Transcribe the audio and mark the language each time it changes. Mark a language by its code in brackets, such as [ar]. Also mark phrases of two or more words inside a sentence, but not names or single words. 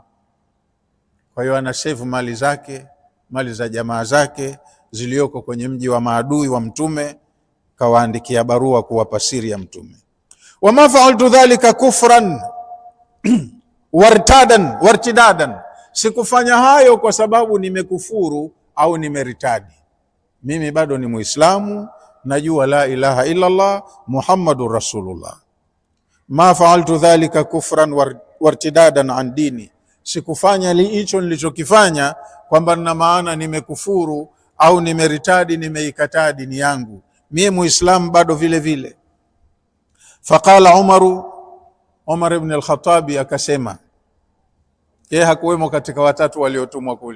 [sw] Kwa hiyo ana save mali zake, mali za jamaa zake zilioko kwenye mji wa maadui wa Mtume, kawaandikia barua kuwapa siri ya Mtume. [ar] وما فعلت ذلك كفرا وارتدادا, [sw] sikufanya hayo kwa sababu nimekufuru au nimeritadi. Mimi bado ni Muislamu, najua [ar] لا إله إلا الله محمد رسول الله. ما فعلت ذلك كفرا وارتدادا عن ديني, [sw] sikufanya hicho nilichokifanya kwamba na maana nimekufuru au nimeritadi, nimeikataa dini yangu. Mimi Muislamu bado vile vile. Faqala Umar ibn al-Khattab akasema, yeye hakuwemo katika watatu waliotumwa kule.